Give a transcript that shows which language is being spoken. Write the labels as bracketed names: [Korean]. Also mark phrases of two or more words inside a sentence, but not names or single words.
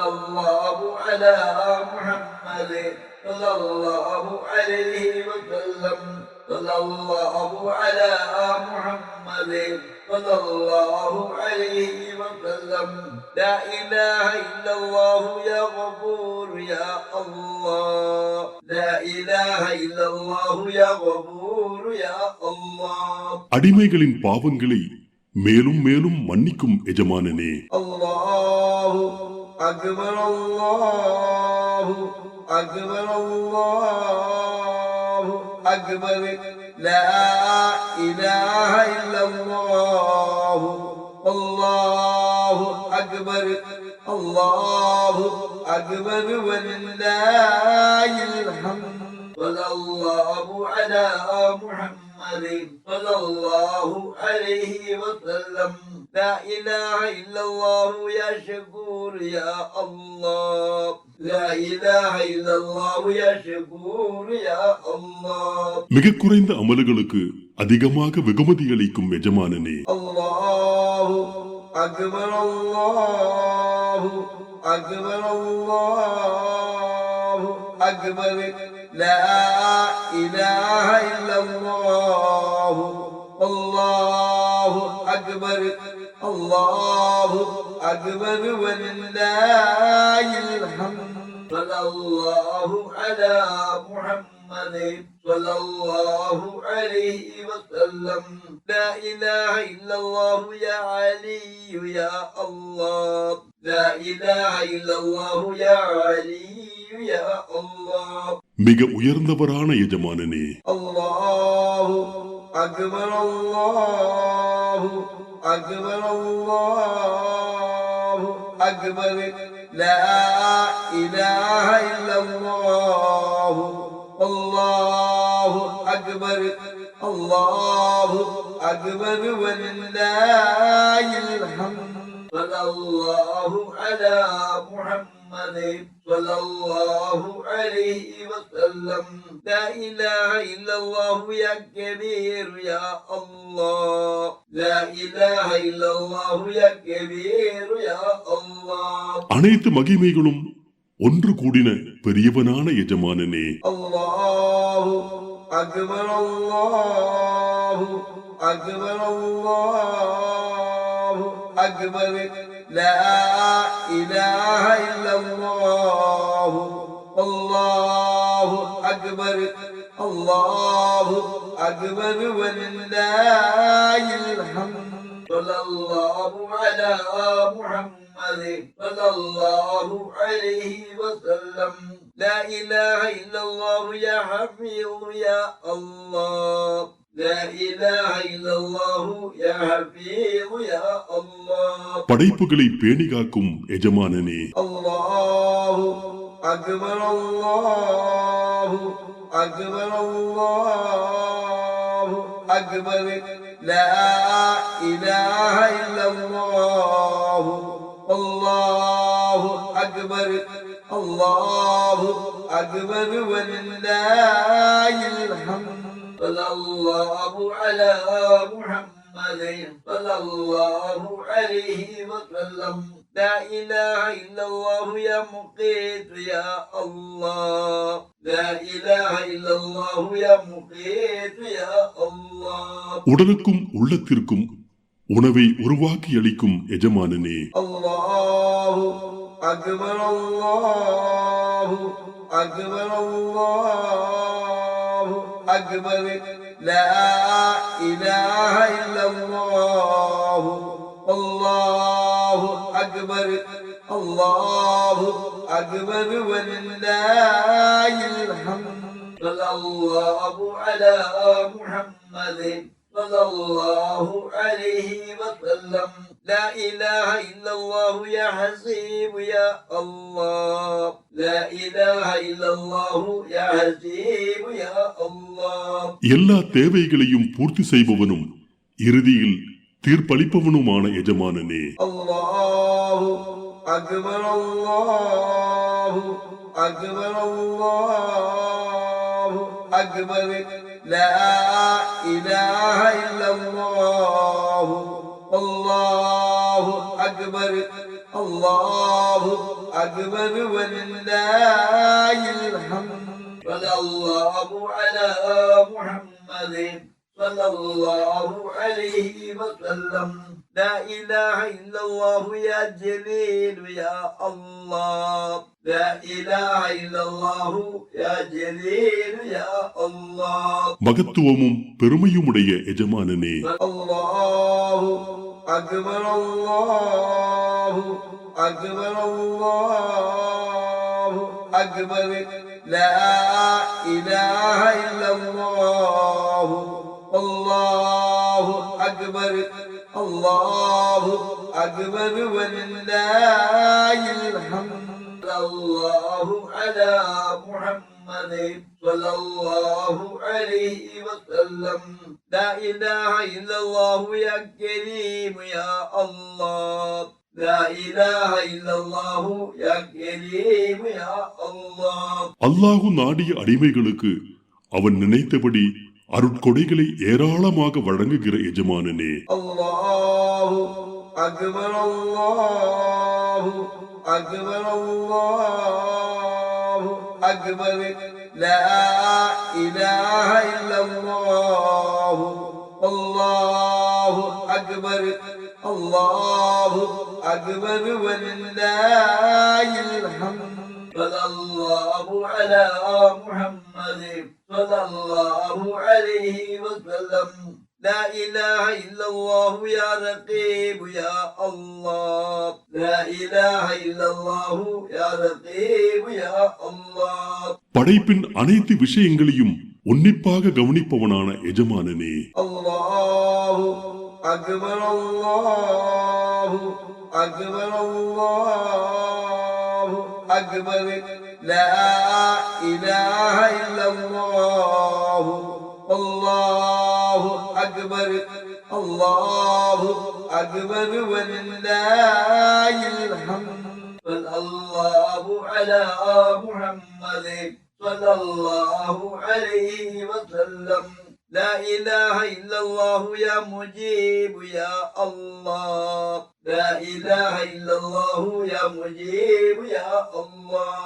[Arabic] الله على محمد صلى الله عليه وسلم صلى الله على محمد صلى الله عليه وسلم لا إله إلا الله يا غفور يا الله لا إله إلا الله يا غفور يا الله [Tamil] அடிமைகளின் பாவங்களை மேலும் மேலும் மன்னிக்கும் எஜமானனே. [Arabic] الله أكبر الله أكبر الله أكبر لا إله إلا الله الله أكبر الله أكبر ولله الحمد صلى الله على محمد صلى الله عليه وسلم لا إله إلا الله يا شكور يا الله لا إله إلا الله يا شكور يا الله [Tamil] மிக குறைந்த அமல்களுக்கு அதிகமாக வெகுமதி அளிக்கும் எஜமானனே. [Arabic] الله أكبر الله أكبر الله أكبر لا إله إلا الله الله أكبر الله أكبر ولله الحمد صلى الله على محمد صلى الله عليه وسلم لا إله إلا الله يا علي يا الله لا إله إلا الله يا علي يا الله [Tamil] மிக உயர்ந்தவரான எஜமானனே. [Arabic] الله أكبر الله أكبر الله أكبر لا إله إلا الله الله أكبر الله أكبر ولله الحمد صلى الله على محمد صلى الله عليه وسلم لا إله إلا الله يا كبير يا الله لا إله إلا الله يا كبير يا الله [Tamil] அனைத்து மகிமைகளும் ஒன்று கூடின பெரியவனான எஜமானனே. [Arabic] الله أكبر الله أكبر الله أكبر لا إله إلا الله الله أكبر الله أكبر ولله الحمد صلى الله على محمد صلى الله عليه وسلم لا إله إلا الله يا حفيظ يا الله لا إله إلا الله يا حفيظ يا الله [Tamil] படைப்புகளை பேணி காக்கும் எஜமானனே. [Arabic] الله أكبر الله أكبر الله أكبر لا إله إلا الله الله أكبر الله أكبر ولله الحمد صلى الله على محمد صلى الله عليه وسلم لا إله إلا الله يا مقيت يا الله لا إله إلا الله يا مقيت يا الله [Tamil] உடலுக்கும் உள்ளத்திற்கும் உணவை உருவாக்கி அளிக்கும் எஜமானனே. [Arabic] الله أكبر الله أكبر الله أكبر لا إله إلا الله الله أكبر الله أكبر ولله الحمد صلى الله على محمد صلى الله عليه وسلم لا إله إلا الله يا حسيب يا الله لا إله إلا الله يا حسيب يا الله [Tamil] எல்லா தேவைகளையும் பூர்த்தி செய்பவனும் இறுதியில் தீர்ப்பளிப்பவனுமான எஜமானனே. [Arabic] الله أكبر الله أكبر الله أكبر لا إله إلا الله الله أكبر الله أكبر ولله الحمد صلى الله على محمد صلى الله عليه وسلم لا إله إلا الله يا جليل يا الله لا إله إلا الله يا جليل يا الله [Tamil] மகத்துவமும் பெருமையுமுடைய எஜமானனே. [Arabic] الله أكبر الله أكبر الله أكبر لا إله إلا الله الله أكبر الله أكبر ولله الحمد الله على محمد صلى الله عليه وسلم لا إله إلا الله يا كريم يا الله لا إله إلا الله يا كريم يا الله [Tamil] அல்லாஹு நாடிய அடிமைகளுக்கு அவன் நினைத்தபடி அருட்கொடைகளை ஏராளமாக வழங்குகிற எஜமானனே. [Arabic] الله أكبر الله أكبر الله أكبر لا إله إلا الله الله أكبر الله أكبر ولله الحمد صلى الله على محمد صلى الله عليه وسلم لا إله إلا الله يا رقيب يا الله لا إله إلا الله يا رقيب يا الله [Tamil] படைப்பின் அனைத்து விஷயங்களையும் உன்னிப்பாக கவனிப்பவனான எஜமானனே. [Arabic] الله أكبر الله أكبر الله أكبر لا إله إلا الله الله أكبر الله أكبر ولله الحمد صلى الله على محمد صلى الله عليه وسلم لا إله إلا الله يا مجيب يا الله لا إله إلا الله يا مجيب يا الله